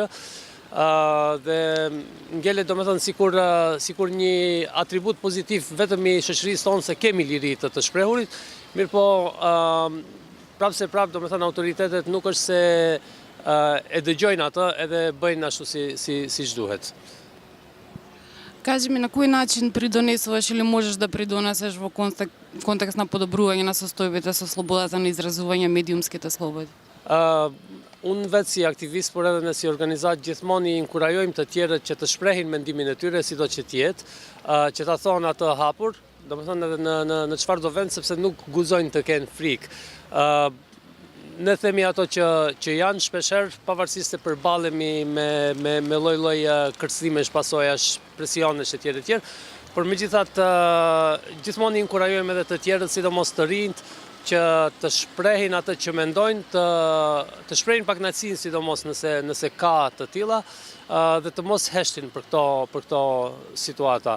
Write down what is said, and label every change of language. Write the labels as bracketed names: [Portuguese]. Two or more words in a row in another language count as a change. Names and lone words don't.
[Albanian] Dhe ngelet domethënë sikur një atribut pozitiv vetëm i shoqërisë tonë se kemi liri të shprehurit, mirëpo prapë domethënë autoritetet nuk është se e dëgjojnë atë edhe bëjnë ashtu siç duhet. [Macedonian] Кажи ми, на кој начин придонесуваш или можеш да придонесеш во контекст на подобрување на состојбите со слободата на изразување, медиумските слободи? [Albanian] Unë vetë si aktivist, por edhe ne si organizat gjithmonë i inkurajojmë të tjerët që të shprehin mendimin e tyre sido që tjetë, që ta thonë atë hapur, domethënë edhe në çfarë do vend, sepse nuk guzojnë të kenë frikë. Ne themi ato që janë shpeshherë, pavarësisht se përballemi me lloj-lloj kërcënimesh, pasojash, presionesh e tjerë, por megjithatë gjithmonë inkurajojmë edhe të tjerët, sidomos të rinjt, që të shprehin atë që mendojnë, të shprehin pakënaqësinë sidomos nëse ka të tilla, dhe të mos heshtin për këto situata.